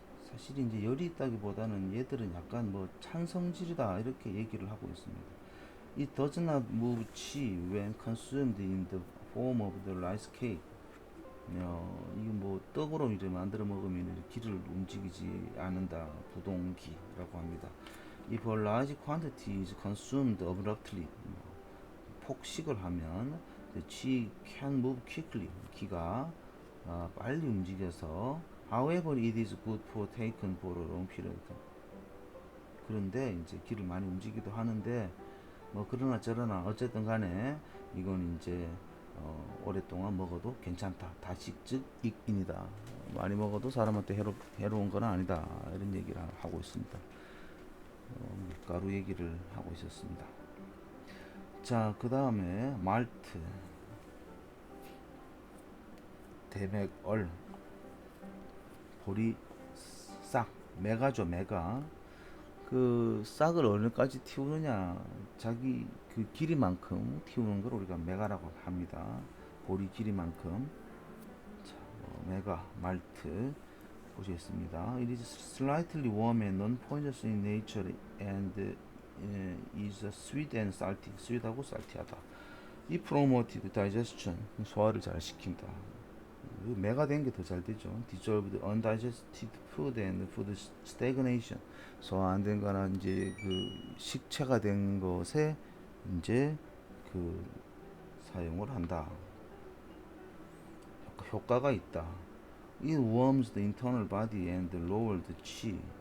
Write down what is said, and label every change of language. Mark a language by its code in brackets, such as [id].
[ko] 사실 이제 열이 있다기보다는 얘들은 약간 뭐 찬성질이다 이렇게 얘기를 하고 있습니다. [en] It does not move qi when consumed in the form of the rice cake. [ko] 이게 뭐 떡으로 이제 만들어 먹으면 기를 움직이지 않는다, 부동기라고 합니다. [en] If a large quantity is consumed abruptly, [ko] 폭식을 하면 [en] the qi can move quickly, [ko] 기가 빨리 움직여서 [en] however it is good for taken for a long period. [ko] 그런데 이제 기를 많이 움직이기도 하는데 뭐 그러나 저러나 어쨌든 간에 이건 이제 오랫동안 먹어도 괜찮다. 다식즉 익인이다. 많이 먹어도 사람한테 해로운 건 아니다. 이런 얘기를 하고 있습니다. 밀가루 얘기를 하고 있었습니다. 자, 그 다음에 말트, 대맥얼, 보리 싹, 메가죠, 메가. 그 싹을 어느까지 틔우느냐, 자기 그 길이만큼 틔우는 걸 우리가 메가라고 합니다. 보리 길이만큼. 자, 메가, 말트 보시겠습니다. [en] It is slightly warm and non-poisonous in nature and is sweet and salty. [ko] sweet하고 salty하다. 이 [en] promoted digestion, [ko] 소화를 잘 시킨다. 매가 된 게 더 잘 되죠. [en] dissolved undigested food and food stagnation. [ko] 소화 안 된 거나 이제 그 식체가 된 것에 이제 그 사용을 한다. 효과가 있다. [en] It warms the internal body and lowers the qi.